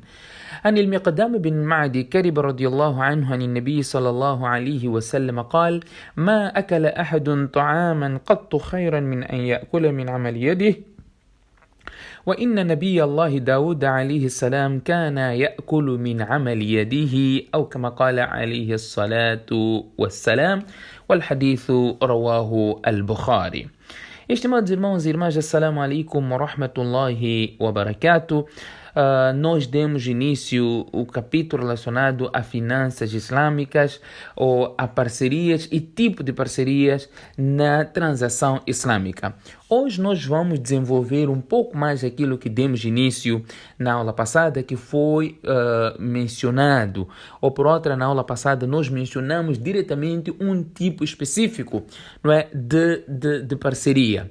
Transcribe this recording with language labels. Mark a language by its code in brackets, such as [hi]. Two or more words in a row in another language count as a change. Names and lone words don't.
[ar] عن المقدام بن معدي كرب رضي الله عنه عن النبي صلى الله عليه وسلم قال ما أكل أحد طعاما قط خيرا من أن يأكل من عمل يده وإن نبي الله داود عليه السلام كان يأكل من عمل يده أو كما قال عليه الصلاة والسلام والحديث رواه البخاري. [pt] Estimados irmãos e irmãs, [ar] السلام عليكم ورحمة الله وبركاته. [pt] Nós demos início ao capítulo relacionado a finanças islâmicas ou a parcerias e tipo de parcerias na transação islâmica. Hoje nós vamos desenvolver um pouco mais aquilo que demos início na aula passada, que foi mencionado, ou por outra, na aula passada nós mencionamos diretamente um tipo específico, não é, de parceria.